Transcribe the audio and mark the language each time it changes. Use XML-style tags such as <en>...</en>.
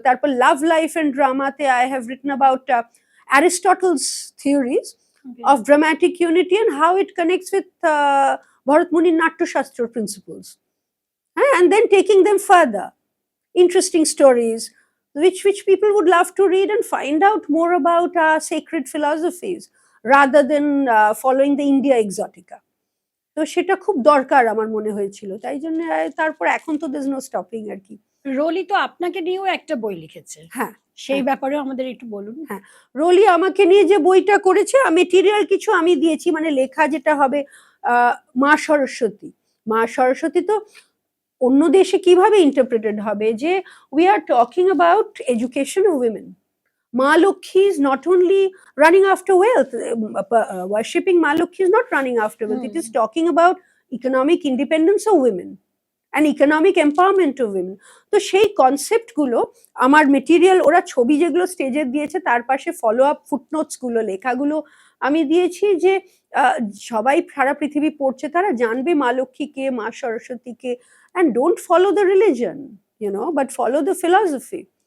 <en>তারপর love life and ড্রামাতে I have written about Aristotle's theories of dramatic unity and how it connects with Bharat Muni Natyashastra principles. And then taking them further. Interesting stories, which people would love to read and find out more about sacred philosophies rather than following the India exotica.</en> <bn>তো সেটা খুব দরকার আমার মনে হয়েছিল, তাই জন্য তারপর এখন তো</bn> <en>there's no stopping</en> <bn>আর কি। রোলি তো আপনাকে নিয়েও একটা বই লিখেছে, হ্যাঁ, সেই ব্যাপারেও আমাদের একটু বলুন। হ্যাঁ, রোলি আমাকে নিয়ে যে বইটা করেছে, মেটেরিয়াল কিছু আমি দিয়েছি, মানে লেখা যেটা হবে মা সরস্বতী। মা সরস্বতী তো অন্য দেশে কিভাবে ইন্টারপ্রেটেড হবে, যে</bn> <en>We are talking about education of women.</en> <bn>মা Lakshmi</bn> <en>is not only running after wealth, worshipping Maa Lakshmi is not running after wealth, it is talking about economic independence of women and economic empowerment of women.</en> <bn>তো সেই concept গুলো আমার material, ওরা ছবি যেগুলো স্টেজে দিয়েছে তার পাশে ফলো আপ ফুটনোটস গুলো, লেখাগুলো আমি দিয়েছি, যে সবাই সারা পৃথিবী পড়ছে, তারা জানবে মা লক্ষ্মী কে, মা সরস্বতী কে,</bn> <en>and don't follow the religion, but follow the philosophy.</en>